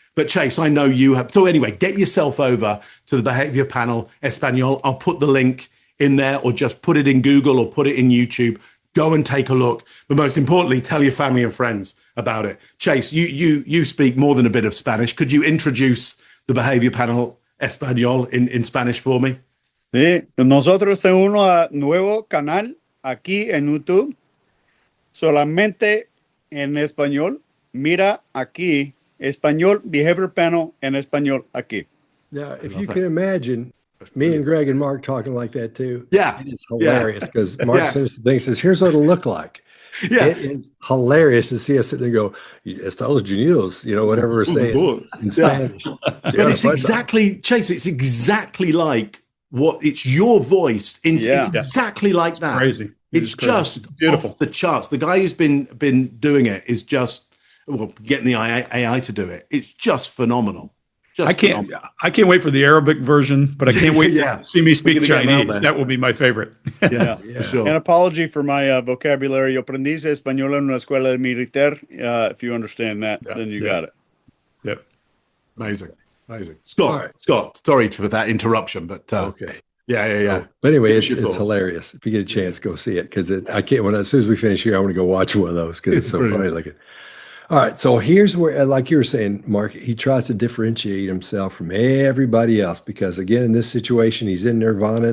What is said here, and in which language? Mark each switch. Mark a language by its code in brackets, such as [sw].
[en] But Chase, I know you have. So anyway, get yourself over to the behavior panel Español. I'll put the link in there, or just put it in Google or put it in YouTube. Go and take a look. But most importantly, tell your family and friends about it. Chase, you speak more than a bit of Spanish. Could you introduce the behavior panel Español in Spanish for me? [es] Sí, nosotros tenemos un nuevo canal aquí en YouTube, solamente en español. Mira aquí, español, behavior panel en español aquí. [en] Now, if you can imagine me and Greg and Mark talking like that too. Yeah. It is hilarious because Mark sends the thing, says, here's what it'll look like. Yeah. It is hilarious to see us sit there and go, Estados Unidos, whatever we're saying in Spanish. But it's exactly, Chase, it's exactly like it's your voice. It's exactly like that. Crazy. It's just beautiful. off the charts. The guy who's been doing it is just, getting the AI to do it. It's just phenomenal. I can't wait for the Arabic version, but I can't wait to see me speak Chinese. That will be my favorite. For sure. An apology for my vocabulary. [es] Yo aprendí español en una escuela militar. [en] If you understand that, then you got it. Yep. Amazing. Scott, sorry for that interruption, but okay. Yeah. But anyway, it's hilarious. If you get a chance, go see it, because I can't. As soon as we finish here, I want to go watch one of those because it's so funny looking. All right, so here's where, like you were saying, Mark, he tries to differentiate himself from everybody else because, again, in this situation, he's in Nirvana.